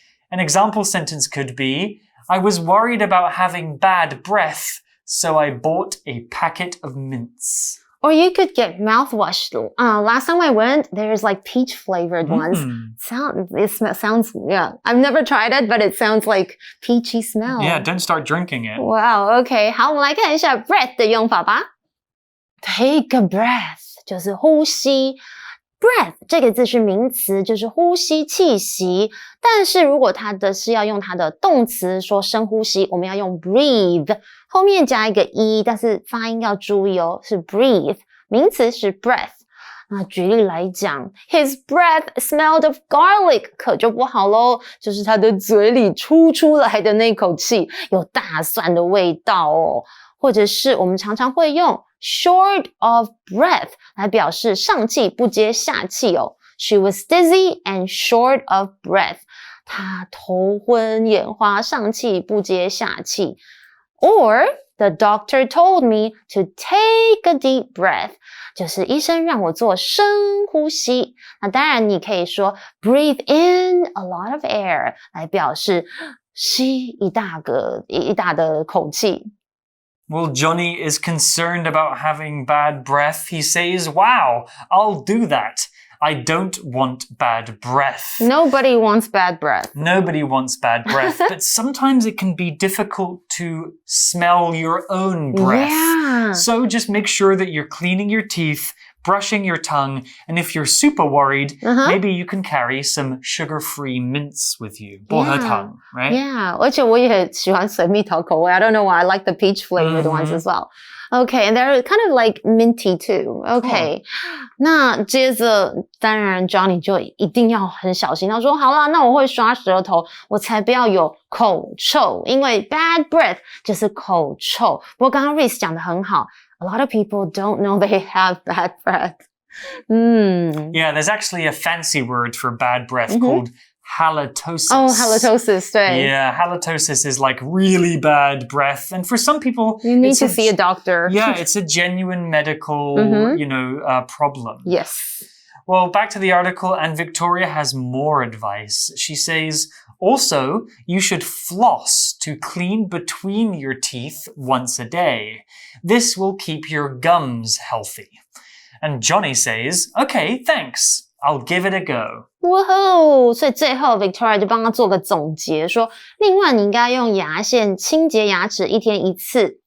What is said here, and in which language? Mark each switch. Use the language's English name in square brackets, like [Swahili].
[English] An example sentence could be, I was worried about having bad breath, so I bought a packet of mints. Or you could get mouthwash. Last time I went, there's like peach flavored ones. Sounds, I've never tried it, but it sounds like peachy smell. Yeah, don't start drinking it. Wow, okay. [Chinese] 好，我们来看一下 breath 的用法吧。 Take a breath 就是呼吸。 Breath 这个字是名词，就是呼吸气息。但是如果它的是要用它的动词说深呼吸，我们要用 breathe， 后面加一个 e， 但是发音要注意哦，是 breathe， 名词是 breath。那举例来讲 ， [English] His breath smelled of garlic， [Chinese] 可就不好咯，就是他的嘴里出来的那口气有大蒜的味道哦。或者是我们常常会用short of breath 来表示上气不接下气哦。 [English] She was dizzy and short of breath. [Chinese] 她头昏眼花，上气不接下气。 [English] Or the doctor told me to take a deep breath. [Chinese] 就是医生让我做深呼吸。那当然你可以说 [English] breathe in a lot of air [Chinese] 来表示吸一大的口气。 [English] Well, Johnny is concerned about having bad breath. He says, wow, I'll do that. I don't want bad breath. Nobody wants bad breath. Nobody wants bad breath, but sometimes it can be difficult to smell your own breath. Yeah. So just make sure that you're cleaning your teeth, brushing your tongue, and if you're super worried, maybe you can carry some sugar-free mints with you. [Chinese] 薄荷糖, right? [English] Yeah, [Chinese] 而且我也喜欢水蜜桃口味. [English] I don't know why, I like the peach flavored ones as well. Okay, and they're kind of like minty too. [Chinese] Okay, 那接着当然 Johnny 就一定要很小心。他说好啦，那我会刷舌头，我才不要有口臭，因为 bad breath 就是口臭。不过刚刚 Reese 讲得很好。 [English] A lot of people don't know they have bad breath. Yeah, there's actually a fancy word for bad breath called halitosis. Oh, halitosis, 对。 Yeah, halitosis is like really bad breath. And for some people... You need to see a doctor. Yeah, it's a genuine medical, problem. Yes. Well, back to the article, and Victoria has more advice. She says, also, you should floss to clean between your teeth once a day. This will keep your gums healthy. And Johnny says, okay, thanks. I'll give it a go. Woohoo! [Chinese] 所以最后 Victoria 就帮他做个总结，说另外你应该用牙线清洁牙齿1天1次，